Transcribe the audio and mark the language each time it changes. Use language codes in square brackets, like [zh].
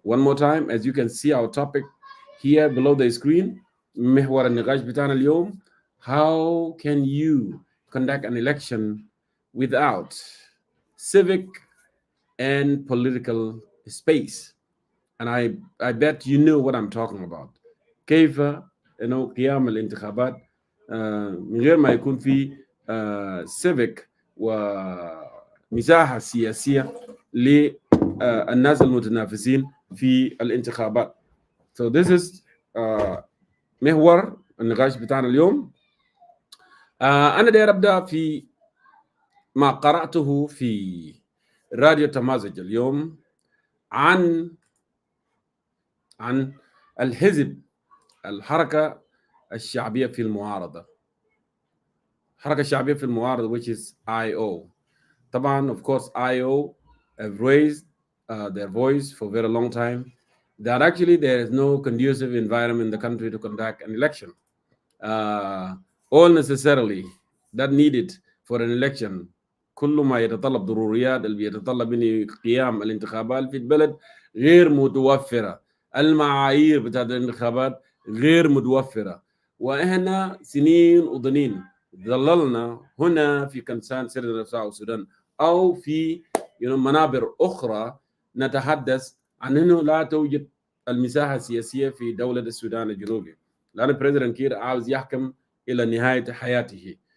[en] One more time, as you can see our topic here below the screen. [ar] محور النقاش بتاعنا اليوم: [en] how can you conduct an election without civic and political space? And I bet you know what I'm talking about. [ar] كيف قيام الانتخابات من غير ما يكون في civic ومساحة سياسية للناس المتنافسين في الانتخابات. [en] So this is [ar] محور النقاش بتاعنا اليوم. أنا داير أبدأ في ما قرأته في راديو تمازج اليوم عن الحزب الحركة الشعبية في المعارضة. الحركة الشعبية في المعارضة [en] which is [ar] IO. [en] طبعا of course IO have raised their voice for a very long time that actually there is no conducive environment in the country to conduct an election. All necessarily that needed for an election [ar] كل ما يتطلب ضروريات اللي بيتطلب من قيام الانتخابات في البلد غير متوفرة. المعايير بتاعت الانتخابات غير متوفرة، وإحنا سنين وضنين ظللنا هنا في كنسان سيرة نفسها السودان أو في منابر أخرى نتحدث عن أنه لا توجد المساحة السياسية في دولة السودان الجنوبي، لأن البريزيدنت كير عاوز يحكم إلى نهاية حياته،